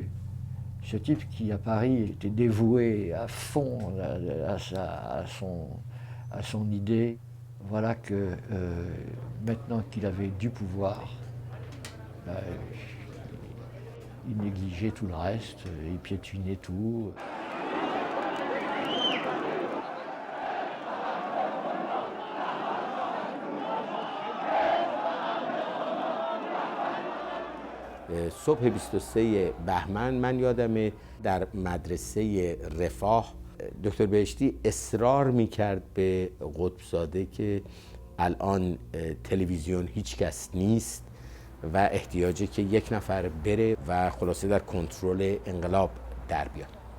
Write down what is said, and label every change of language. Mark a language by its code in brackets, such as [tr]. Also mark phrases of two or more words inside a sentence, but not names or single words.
[fr] Ce type qui, à Paris, était dévoué à fond à son idée. Voilà que maintenant qu'il avait du pouvoir, il négligeait tout le reste, il piétinait tout. [fa] صبح 23 بهمن من یادمه در مدرسه رفاه دکتر بهشتی اصرار میکرد به قطب‌زاده که الان تلویزیون هیچ کس نیست و احتیاجه که یک نفر بره و خلاصه در کنترل انقلاب در بیاد.